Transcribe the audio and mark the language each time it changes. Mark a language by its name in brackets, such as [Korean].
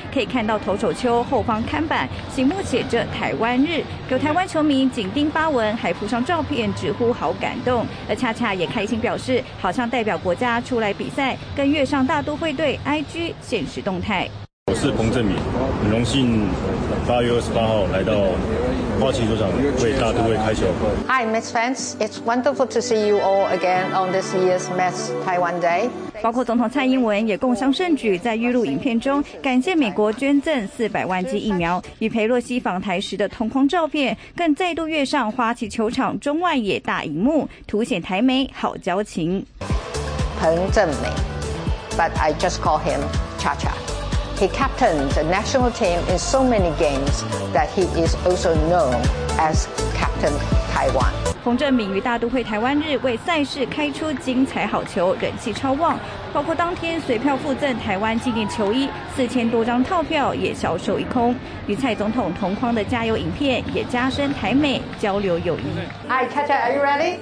[Chinese] 可以看到投手丘后方看板醒目写着台湾日，有台湾球迷紧盯发文，还附上照片直呼好感动。而恰恰也开心表示，好像代表国家出来比赛，跟跃上大都会队 IG 现实动态。我是彭振明，很荣幸8月28号来到花旗球场为大都会开球。 [English] Hi, Mets fans, it's wonderful to see you all again on this year's Mets Taiwan Day. [Chinese] 包括总统蔡英文也共襄盛举，在预录影片中感谢美国捐赠400万剂疫苗，与裴洛西访台时的同框照片，更再度跃上花旗球场中外野大荧幕，凸显台媒好交情。 [English] 彭振明 ，But I just call him Cha Cha. He captained the national team in so many games that he is also known as Captain Taiwan. [Chinese] 彭振明于大都会台湾日为赛事开出精彩好球，人气超旺，包括当天随票附赠台湾纪念球衣，4000多张套票也销售一空。与蔡总统同框的加油影片也加深台美交流友谊。 [English] Hi, Chacha, are you ready?